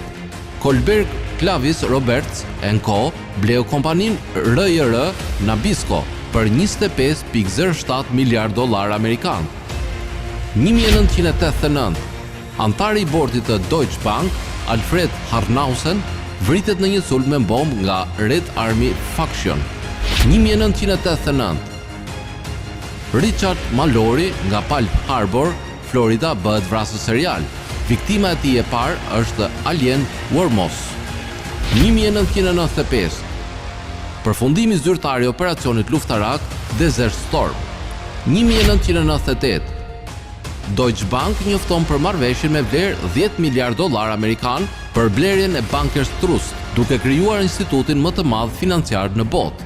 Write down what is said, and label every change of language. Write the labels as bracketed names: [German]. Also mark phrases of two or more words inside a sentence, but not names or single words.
[Albanian] Kolberg Clavis Roberts & Co. bleu kompanin RJR Nabisco për $25.07 miliard amerikan. 1989. Antari i bordit të Deutsche Bank, Alfred Harnausen, vritet në një sulm me bombë nga Red Army Faction. 1989. Richard Mallory nga Palm Harbor, Florida, bëhet vrasës serial. Viktima e tij e parë është Alien Wormos. 1995. Përfundimi zyrtar i operacionit luftarak Desert Storm. 1998. Deutsche Bank njofton për marrëveshje me vlerë $10 miliard amerikan për blerjen e Bankers Trust, duke krijuar institutin më të madh financiar në botë.